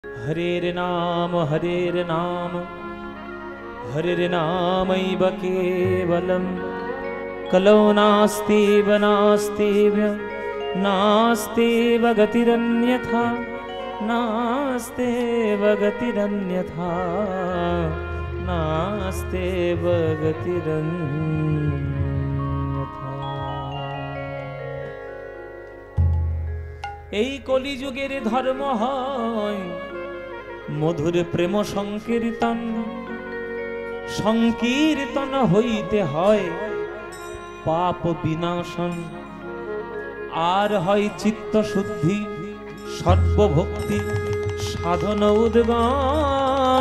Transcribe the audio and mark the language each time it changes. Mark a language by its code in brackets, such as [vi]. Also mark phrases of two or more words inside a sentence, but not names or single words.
[sa] हरेर नाम हरेर्नामैव केवलं कलौ नास्तीव नास्तीव गतिरन्यथा नास्तेव गतिरन्यथा नास्तेव गतिरन्यथा। [bn] এই কলিযুগের ধর্ম হয় মধুর প্রেম সংকীর্তন, সংকীর্তন হইতে হয় পাপ বিনাশন, আর হয় চিত্ত শুদ্ধি সর্বভক্তি সাধন উদ্গম।